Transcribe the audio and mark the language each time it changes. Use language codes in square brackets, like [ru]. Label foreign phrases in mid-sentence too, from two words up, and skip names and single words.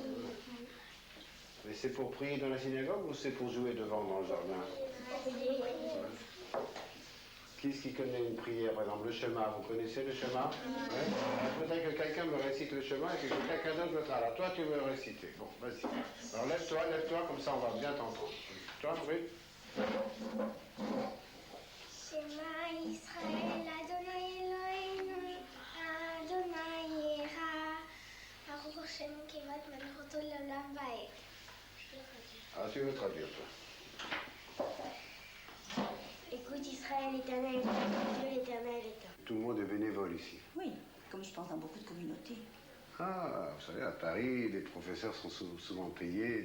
[fr] Mais c'est pour prier dans la synagogue ou c'est pour jouer devant dans le jardin? Qui est-ce qui connaît une prière, par exemple le Shema? Vous connaissez le Shema? Ouais. Il faudrait que quelqu'un me récite le Shema et que quelqu'un d'autre le fera. Alors toi, tu veux le réciter. Bon, vas-y. Alors lève-toi, comme ça on va bien t'entendre. Toi, oui. [he] שמע ישראל, אדוני אלוהינו, אדוני אחד, ברוך שם כבוד מלכותו לעולם ועד. [fr] Ah, tu veux traduire, toi? Écoute Israël, l'Éternel est un Dieu, l'Éternel est un. Tout le monde est bénévole ici. Oui, comme je pense dans beaucoup de communautés. Ah, vous savez, à Paris, les professeurs sont souvent payés.